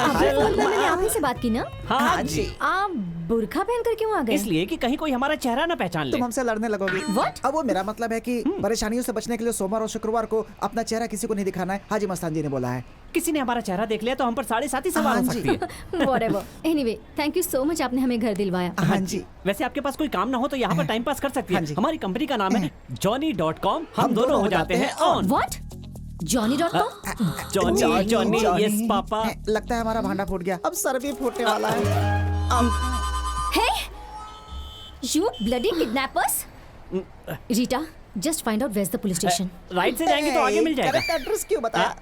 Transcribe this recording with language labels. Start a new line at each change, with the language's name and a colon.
Hindi: आपने फोन में मैंने आप ही से बात की ना? हाँ जी। आप बुर्खा पहनकर क्यों आ गए? इसलिए कि कहीं कोई हमारा चेहरा ना पहचान ले। तुम हमसे लड़ने लगोगी।
English: What?
Hindi: अब वो मेरा मतलब है कि परेशानियों से बचने के लिए सोमवार और शुक्रवार को अपना चेहरा किसी को नहीं दिखाना है, हाजी मस्तान जी ने बोला है। किसी ने हमारा चेहरा देख लिया तो हम पर 7.5 सवार हो हाँ जी। सकती है।
English: Whatever. Anyway, thank you so much,
Hindi: आपने हमें घर दिलवाया। हाँ जी। वैसे आपके पास कोई काम ना हो तो यहाँ पर टाइम पास कर सकती हाँ है। जी। हमारी कंपनी का नाम है Johnny.com। हम दोनों हो जाते हैं on.
English: What? Johnny.com?
Hindi: Johnny, yes papa. लगता है हमारा भांडा फूट गया, अब सर भी फूटने वाला है।
English: Hey! You bloody kidnappers! Rita, just find out where's the police station.
Hindi: Right से जाएंगे तो आगे मिल जाएगा। करेक्ट एड्रेस क्यों बताया?